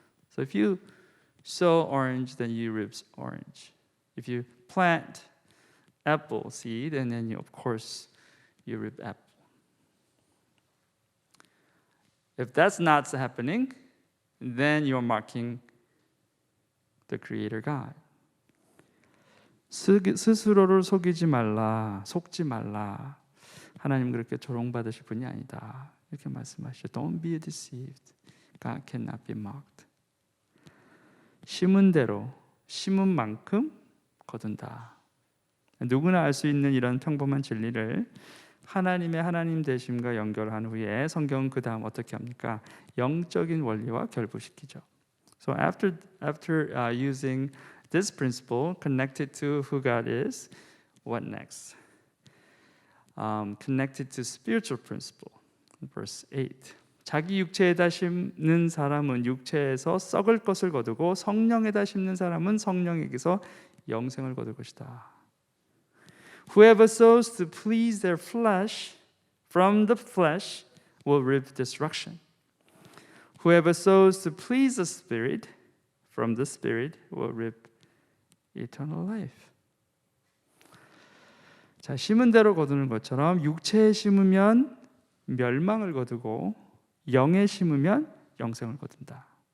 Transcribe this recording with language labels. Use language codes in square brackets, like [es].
[en] So if you sow orange, then you reap orange. If you plant apple seed, and then of course you reap apple. If that's not happening, then you're mocking the Creator God. [ko] 스스로를 속이지 말라, 속지 말라. 하나님 그렇게 조롱받으실 분이 아니다. 이렇게 말씀하시죠. [en] Don't be deceived. God cannot be mocked. [ko] 심은 대로, 심은 만큼 거둔다. 누구나 알 수 있는 이런 평범한 진리를 하나님의 하나님 되심과 연결한 후에 성경은 그 다음 어떻게 합니까? 영적인 원리와 결부시키죠. [en] So after using this principle connected to who God is, what next? Connected to spiritual principle. Verse 8. [ko] 자기 육체에다 심는 사람은 육체에서 썩을 것을 거두고 성령에다 심는 사람은 성령에게서 영생을 거둘 것이다. [en] Whoever sows to please their flesh, from the flesh will reap destruction. Whoever sows to please the Spirit, from the Spirit will reap eternal life. [ko] 자, 심은 대로 거두는 것처럼 육체에 심으면 멸망을 거두고 영에 심으면 영생을 거둔다.